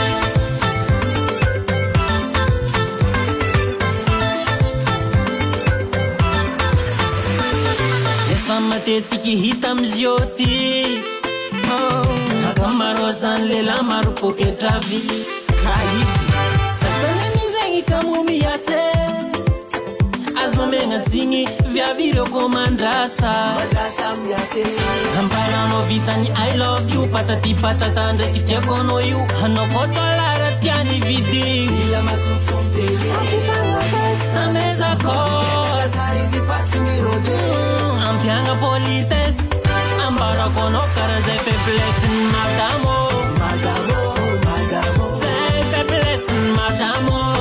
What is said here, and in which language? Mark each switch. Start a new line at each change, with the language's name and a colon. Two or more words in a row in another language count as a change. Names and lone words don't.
Malagasy: matetiky hita amizio ty akamaro zany lela maro poketravy kahity sasany amizegny kamo miase azo megna dzigny viavy reo komandrasa ambaranao vitany
English: I love you
French: patati patata
Malagasy: ndraiky tiako anao io hanao kotolara tiany vidigny amezako ampiagna politesse ambarako anao karaha zay faiblesse madamo zay faiblesse madamo